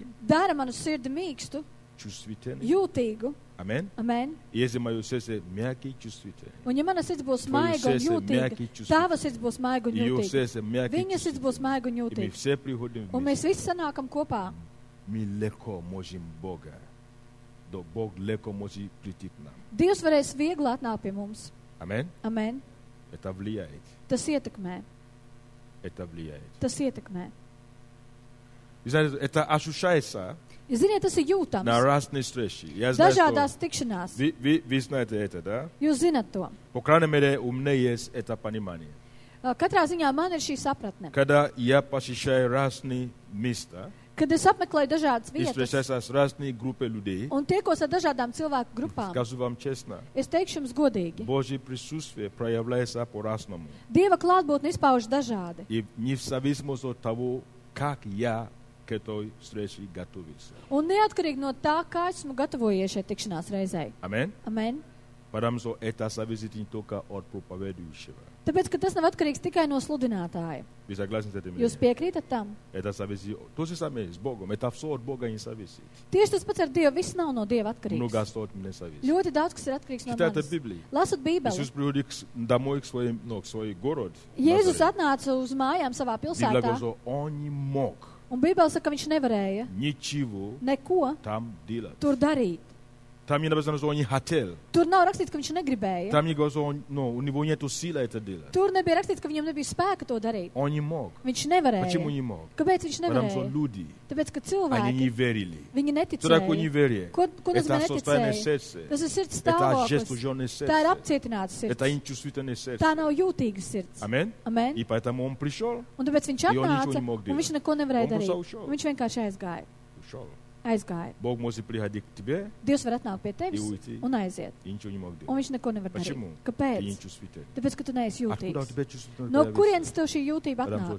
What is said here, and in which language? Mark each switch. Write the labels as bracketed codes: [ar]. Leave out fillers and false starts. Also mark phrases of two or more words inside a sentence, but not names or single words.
[lv] dara manu sirdi mīkstu, [ru] чувствительным. [lv] jūtīgu. Amen. Amen. [ru] Если мое сердце мягкий, чувствительный. [lv] Un ja mana sirds būs [ru] Твое [lv] maiga un [ru] сердце [lv] jūtīga, [ru] мягкий, чувствительный. [lv] tava sirds būs maiga un [ru] Ее [lv] jūtīga. [ru] сердце мягкий, [lv] Viņa sirds būs [ru] чувствительный. [lv] maiga un [ru] И мы [lv] jūtīga. [ru] все приходим [lv] Un mēs [ru] вместе. [lv] visi sanākam kopā. [ru] Мы легко можем Бога. Да Бог легко может прийти к нам. [lv] Dievs varēs viegli atnākt pie mums. Amen. Amen. [ru] Это влияет. [lv] Tas ietekmē. [ru] Это влияет. [lv] Tas ietekmē. [ru] Вы знаете, это ощущается [lv] Jūs ziniet, tas ir [ru] на [lv] jūtams. [ru] разные встречи. Я знаю, [lv] Dažādās [ru] что [lv] tikšanās. [ru] вы знаете это, да? [lv] Jūs zinat to. [ru] По крайней мере, у меня есть это понимание. [lv] Katrā ziņā man ir šī sapratne. [ru] Когда я посещаю разные места [lv] Kad es apmeklēju dažādas [ru] и [lv] vietas [ru] встречаюсь с разными группами людей, [lv] un tiekos ar dažādām cilvēku grupām, [ru] скажу вам честно, [lv] es teikšu jums godīgi. [ru] Божье присутствие проявляется по-разному. [lv] Dieva klātbūtne izpauž dažādi. [ru] И не в зависимости от того, как я к этой встрече готовился. [lv] Un neatkarīgi no tā, kā esmu gatavojies šai tikšanās reizei. Amen. Amen. [ru] Потому что это зависит не только от проповедующего. [lv] Tāpēc, ka tas nav atkarīgs tikai no sludinātāja. [ru] Вы согласны с этим? [lv] Jūs piekrītat tam? [ru] Это зависит. То же самое с Богом. Это все от Бога не зависит. [lv] Tieši tas pats ar Dievu. Viss nav no Dieva [ru] Много [lv] atkarīgs. [ru] что от меня зависит. [lv] Ļoti daudz, kas ir atkarīgs no [ru] Читайте [lv] manis. [ru] Библию. [lv] Lasot [ru] Иисус [lv] Bībeli. [ru] приходит домой к свой город. [lv] Jēzus [ru] Назарет. [lv] atnāca uz mājām savā [ru] Библия [lv] pilsētā, [ru] говорит, что он не мог [lv] un Bībeli saka, ka viņš nevarēja [ru] ничего [lv] neko [ru] там делать. [lv] tur darīt. [ru] Там не написано, что он не хотел. [lv] Tur nav rakstīts, ka viņš negribēja. [ru] Там не говорится, что у него нет силы это делать. [lv] Tur nebija rakstīts, ka viņam nebija spēka to darīt. [ru] Он не мог. [lv] Viņš [ru] Почему [lv] nevarēja. [ru] не мог? [lv] Kāpēc viņš [ru] Потому что [lv] nevarēja? [ru] люди, [lv] Tāpēc, ka [ru] они не [lv] cilvēki, [ru] верили. [lv] viņi [ru] Что такое [lv] neticēja. [ru] неверие? [lv] Ko [ru] Это [lv] nozīmē [ru] состояние [lv] neticēja? [ru] сердца. [lv] Tas ir sirds [ru] Это [lv] stāvoklis. [ru] ожесточенное [lv] Tā ir [ru] сердце. [lv] apcietināts [ru] Это [lv] sirds. [ru] нечувствительное сердце. [lv] Tā nav jūtīga sirds. Amen. Amen. [ru] И поэтому он пришел, [lv] Un tāpēc viņš Jo viņš atnāca, to nemog un viņš neko [ru] Он [lv] nevarēja [ru] просто [lv] darīt. [ru] ушел. [lv] Un viņš vienkārši aizgāja. [ru] ушел. [lv] Aizgāja. [ru] Бог может приходить к тебе [lv] Dievs var atnākt pie tevis [ru] и уйти. [lv] un aiziet. [ru] И ничего не мог [lv] Un [ru] делать. [lv] viņš neko nevar darīt. [ru] Почему? Ты [lv] Kāpēc? [ru] нечувствительный. [lv] Tāpēc, ka tu neesi [ru] Откуда у [lv] jūtīgs. [ru] тебя чувствительность? [lv] No kurienes tev šī jūtība [ru] Потому что